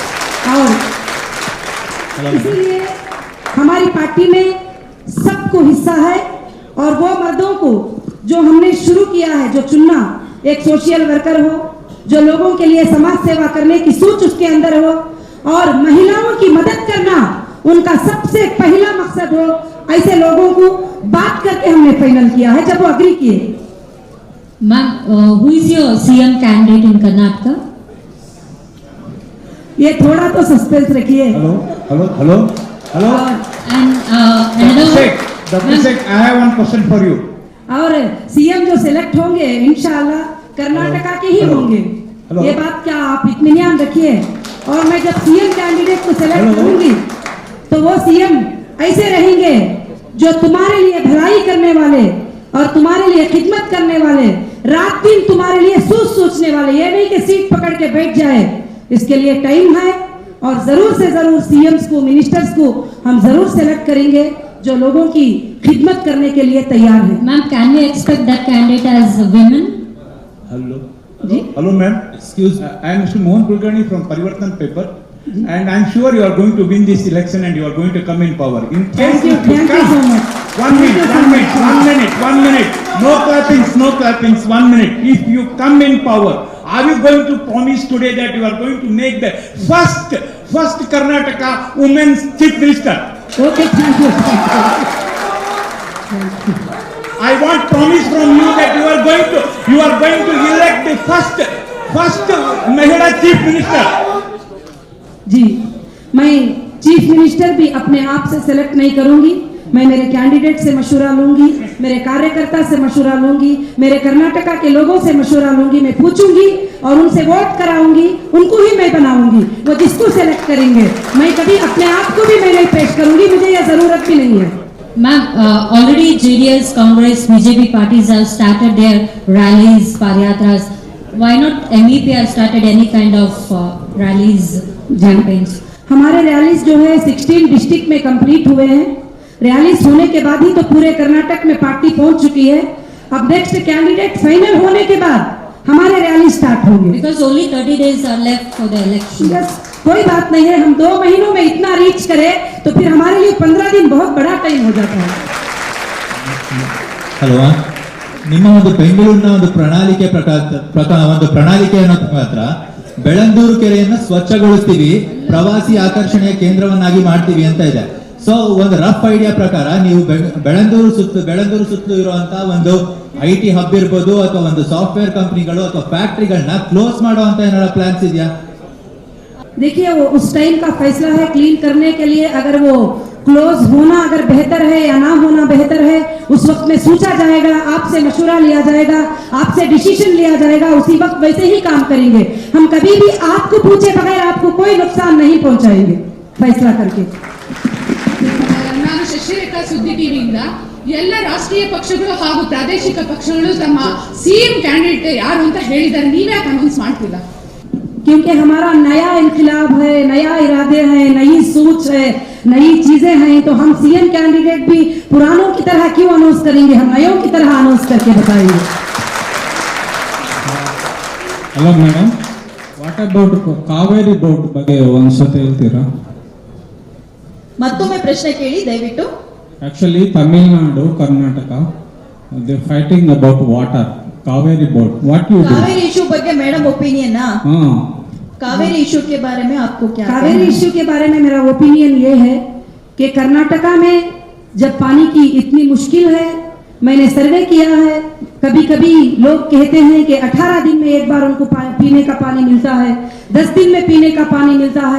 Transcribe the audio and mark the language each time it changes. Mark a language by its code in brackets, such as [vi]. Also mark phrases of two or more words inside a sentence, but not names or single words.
[hi] और इसलिए हमारी पार्टी में सबको हिस्सा है और वो मर्दों को जो हमने शुरू किया है, जो चुनना, एक [en] social worker [hi] हो जो लोगों के लिए समाज सेवा करने की सोच उसके अंदर हो और महिलाओं की मदद करना उनका सबसे पहला मकसद हो, ऐसे लोगों को बात करके हमने फाइनल किया है जब वो अग्री किए। [en] Ma'am, who is your CM candidate in Karnataka? [hi] ये थोड़ा तो सस्पेंस रखिए। [en] Hello. And another Dr. Sheikh, I have one question for you. [hi] और सीएम जो सिलेक्ट होंगे इंशाल्लाह कर्नाटका के ही होंगे, ये बात क्या आप इत्मीनान रखिए। और मैं जब [en] CM candidate [hi] को सिलेक्ट करूंगी तो वो सीएम ऐसे रहेंगे जो तुम्हारे लिए भलाई करने वाले और तुम्हारे लिए खिदमत करने वाले, रात दिन तुम्हारे लिए सोचने वाले, ये नहीं कि सीट पकड़ के बैठ जाए। इसके लिए टाइम है और जरूर से जरूर सीएम्स को, मिनिस्टर्स को हम जरूर सेलेक्ट करेंगे जो लोगों की खिदमत करने के लिए तैयार है। [en] Ma'am, can we expect that candidate as women? Hello, ma'am. Excuse me. I am Mr. Mohan Kulkarni from Parivartan paper, and I am sure you are going to win this election and you are going to come in power. In case Thank you so much. One minute. No clappings. 1 minute. If you come in power, are you going to promise today that you are going to make the first Karnataka women's chief minister? Okay, thank you. I want promise from you that you are going to elect the first Mahila chief minister. [hi] जी, मैं [en] chief minister [hi] भी अपने आप से सेलेक्ट नहीं करूंगी, मैं मेरे कैंडिडेट से मशवरा लूंगी, मेरे कार्यकर्ता से मशवरा लूंगी, मेरे कर्नाटका के लोगों से मशवरा लूंगी, मैं पूछूंगी और उनसे वोट कराऊंगी, उनको ही मैं बनाऊंगी, वो जिसको सेलेक्ट करेंगे। मैं कभी अपने आप को भी मैं नहीं पेश करूंगी, मुझे यह जरूरत भी नहीं है। [en] Ma'am, already JDS, Congress, BJP parties have started their rallies, paryatras. Why not MEP have started any kind of rallies, campaigns? [hi] हमारे रैलीज जो है 16 डिस्ट्रिक्ट में कंप्लीट हुए हैं। रैलीज होने के बाद ही तो पूरे कर्नाटक में पार्टी पहुंच चुकी है। अब [en] next candidate final [hi] होने के बाद हमारे [en] rally start [hi] होंगे। [en] Because only 30 days are left for the election. Yes, [hi] कोई बात नहीं है, हम 2 महीनों में इतना रीच करें तो फिर हमारे लिए 15 दिन बहुत बड़ा टाइम हो जाता है। [kn] ಅಲ್ವಾ, ನಿಮ್ಮ ಒಂದು ಬೆಂಗಳೂರಿನ ಒಂದು ಪ್ರಣಾಳಿಕೆ ಒಂದು ಪ್ರಣಾಳಿಕೆಯನ್ನು ಮಾತ್ರ ಬೆಳಂದೂರು ಕೆರೆಯನ್ನ ಸ್ವಚ್ಛಗೊಳಿಸ್ತೀವಿ, ಪ್ರವಾಸಿ ಆಕರ್ಷಣೆಯ ಕೇಂದ್ರವನ್ನಾಗಿ ಮಾಡ್ತೀವಿ ಅಂತ ಇದೆ. ಸೊ ಒಂದು [en] rough idea [kn] ಪ್ರಕಾರ ನೀವು ಬೆಳಂದೂರು ಸುತ್ತಲೂ ಇರುವಂತಹ ಒಂದು [en] IT hub [kn] ಇರ್ಬೋದು ಅಥವಾ ಒಂದು ಸಾಫ್ಟ್ವೇರ್ ಕಂಪನಿಗಳು ಅಥವಾ ಫ್ಯಾಕ್ಟರಿಗಳನ್ನ ಕ್ಲೋಸ್ ಮಾಡುವಂತ ಏನಾರ ಪ್ಲಾನ್ಸ್ ಇದೆಯಾ? [hi] देखिए वो उस टाइम का फैसला है क्लीन करने के लिए। अगर वो क्लोज होना अगर बेहतर है या ना होना बेहतर है, उस वक्त में सोचा जाएगा, आपसे मशवरा लिया जाएगा, आपसे डिसीजन लिया जाएगा, उसी वक्त वैसे ही काम करेंगे। हम कभी भी आपको पूछे बगैर आपको कोई नुकसान नहीं पहुंचाएंगे फैसला करके। [kn] ನಾನು ಶಶಿರೇಖಾ ಸುದ್ದಿ ಟಿವಿಯಿಂದ ಎಲ್ಲ ರಾಷ್ಟ್ರೀಯ ಪಕ್ಷಗಳು ಹಾಗೂ ಪ್ರಾದೇಶಿಕ ಪಕ್ಷಗಳು ತಮ್ಮ [en] CM candidate [kn] ಯಾರು ಅಂತ ಹೇಳಿದ್ದಾರೆ, ನೀವ್ಯಾಕೆ ಅನೌನ್ಸ್ ಮಾಡ್ತಿಲ್ಲ? [hi] क्योंकि हमारा नया इनकलाब है, नया इरादे हैं, नई सोच है, नई चीजें हैं, तो हम [en] CM candidate [hi] भी पुरानों की तरह क्यों अनाउंस करेंगे, हम नयों की तरह अनाउंस करके बताएंगे। [en] Hello madam, what about Cauvery board [kn] ಬಗ್ಗೆ ಒಂದ್ಸತಿ ಹೇಳ್ತೀರಾ? ಮತ್ತೊಮ್ಮೆ ಪ್ರಶ್ನೆ ಕೇಳಿ ದಯವಿಟ್ಟು. [en] Actually Tamil Nadu, Karnataka they fighting about water, Cauvery board, what you do? Cauvery issue ಬಗ್ಗೆ ಮೇಡಮ್ ओपिनियन ना? [hi] हाँ, [en] Cauvery issue [hi] के बारे में आपको क्या? [en] Cauvery issue [hi] के बारे में मेरा ओपिनियन ये है कि कर्नाटका में जब पानी की इतनी मुश्किल है, मैंने सर्वे किया है, कभी कभी लोग कहते हैं कि 18 दिन में एक बार उनको पीने का पानी मिलता है, 10 दिन में पीने का पानी मिलता है।